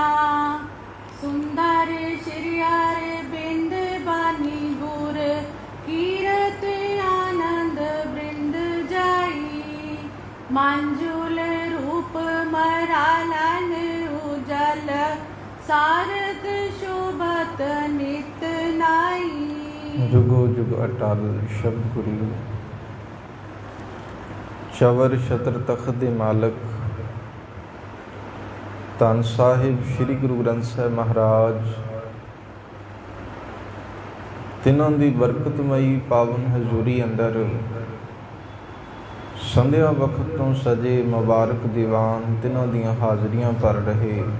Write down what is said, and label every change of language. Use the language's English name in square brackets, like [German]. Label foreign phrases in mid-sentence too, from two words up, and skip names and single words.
[Punjabi] ਸੁੰਦਰ ਸ੍ਰੀ ਅਰਵਿੰਦ ਬਾਣੀ ਗੁਰ ਕੀਰਤ ਆਨੰਦ ਬ੍ਰਿੰਦ ਜਾਈ ਮੰਜੁਲ ਰੂਪ ਮਰਾਲਨ ਉਜਲ ਸਾਰਦ ਸੋਭਤ ਨਿਤ ਨਾਈ ਜੁਗੋ ਜੁਗ ਅਟਲ ਸ਼ਬਦ ਗੁਰੂ ਚਵਰ ਛਤਰ ਤਖ਼ਤ ਦੇ ਮਾਲਕ ਧੰਨ ਸਾਹਿਬ ਸ੍ਰੀ ਗੁਰੂ ਗ੍ਰੰਥ ਸਾਹਿਬ ਮਹਾਰਾਜ ਤਿਨ੍ਹਾਂ ਕੀ ਬਰਕਤਮਈ ਪਾਵਨ ਹਜ਼ੂਰੀ ਅੰਦਰ ਸੰਧਿਆ ਵਕਤ ਤੋ ਸਜੇ ਮੁਬਾਰਕ ਦੀਵਾਨ ਤਿਨ੍ਹਾਂ ਦੀਆਂ ਹਾਜ਼ਰੀਆਂ ਭਰ ਰਹੇ